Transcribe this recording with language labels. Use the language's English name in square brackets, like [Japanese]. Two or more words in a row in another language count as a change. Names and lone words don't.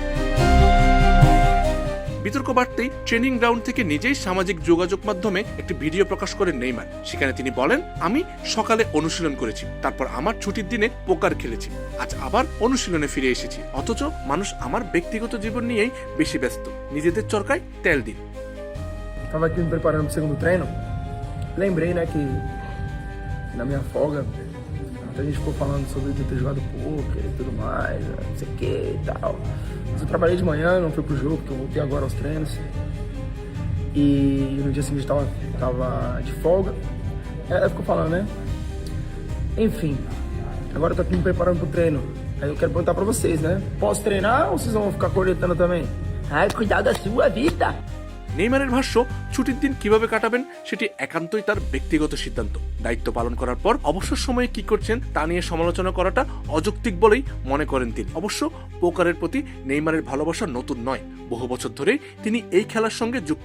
[Bangla] বিতর্ক বাড়তেই ট্রেনিং গ্রাউন্ড থেকে নিজেই সামাজিক যোগাযোগ মাধ্যমে একটি ভিডিও প্রকাশ করেন নেইমার। সেখানে তিনি বলেন, আমি সকালে অনুশীলন করেছি, তারপর আমার ছুটির দিনে পোকার খেলেছি, আজ আবার অনুশীলনে ফিরে এসেছি, অথচ মানুষ আমার ব্যক্তিগত জীবন নিয়েই বেশি ব্যস্ত, নিজেদের চরকায় তেল দিন। [Portuguese] Tava aqui me preparando pro segundo treino, lembrei, né, que na minha folga a gente ficou falando sobre eu ter jogado poker e tudo mais, não sei o que e tal. Mas eu trabalhei de manhã, não fui pro jogo, porque eu voltei agora aos treinos. E no dia seguinte tava de folga. Ela ficou falando, né? Enfim, agora eu tô aqui me preparando pro treino. Aí eu quero perguntar pra vocês, né? Posso treinar ou vocês vão ficar cornetando também? Ai, cuidado da sua vida! [Bangla] নেইমারের ভাষ্য, ছুটির দিন কিভাবে কাটাবেন সেটি একান্তই তার ব্যক্তিগত সিদ্ধান্ত। দায়িত্ব পালন করার পর অবসর সময়ে কি করছেন তা নিয়ে সমালোচনা করাটা অযৌক্তিক বলেই মনে করেন তিনি। অবশ্য পোকারের প্রতি নেইমারের ভালোবাসা নতুন নয়, বহু বছর ধরেই তিনি এই খেলার সঙ্গে যুক্ত।